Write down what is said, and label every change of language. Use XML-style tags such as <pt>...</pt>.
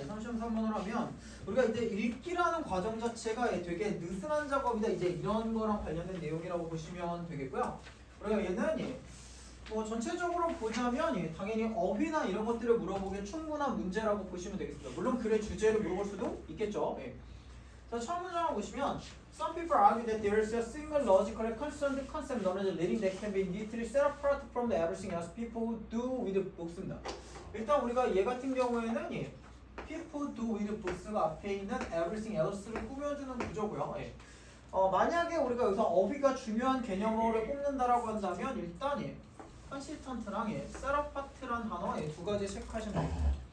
<ko>33번을 하면 우리가 이제 읽기라는 과정 자체가 되게 느슨한 작업이다. 이제 이런 거랑 관련된 내용이라고 보시면 되겠고요. 우리가 얘는 전체적으로 보자면 당연히 어휘나 이런 것들을 물어보기에 충분한 문제라고 보시면 되겠습니다. 물론 글의 주제를 물어볼 수도 있겠죠. 자, 처음 문장을 보시면</ko> <en>Some people argue that there is a single logically concerned concept known as reading that can be neatly set apart from the everything else people do with books입니다.</en> <ko>일단 우리가 얘 같은 경우에는 people do with books가 앞에 있는 everything else를 꾸며주는 구조고요. 만약에 우리가 여기서 어휘가 중요한 개념어를 뽑는다라고 한다면 일단 컨시스턴트랑 셋어파트란 단어 두 가지 체크하시면 됩니다.</ko>